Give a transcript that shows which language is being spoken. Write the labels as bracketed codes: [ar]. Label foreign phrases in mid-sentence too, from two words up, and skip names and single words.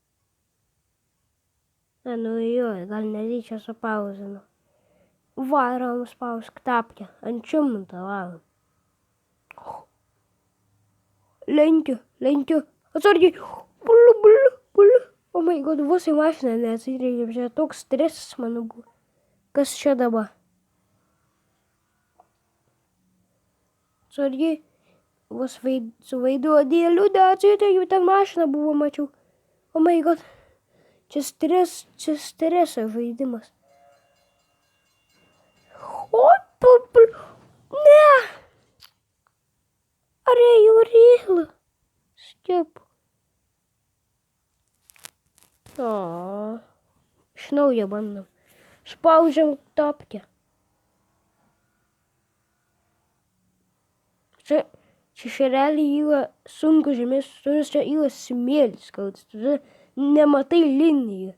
[lt] Gal netyčia supauzinau. Varom spausk tapkę, ant šimto varom. Lenkiu. Atsargiai. [en] Bulu. O my god, [lt] vos į mašiną neatsireikė. Čia toks stresas mano buvo. Kas čia dabar? Atsargiai. Vos su veidrodėliu neatsireikė. Ten mašina buvo, mačiau. [en] O my god. [lt] Čia streso žaidimas. O, ne. [en] Are you real? Skip. [lt] Iš naujo bandom. Spaudžiam tapkę. Čia realiai yra sunku žemės, čia yra smėlis, kad tu nematai linijų.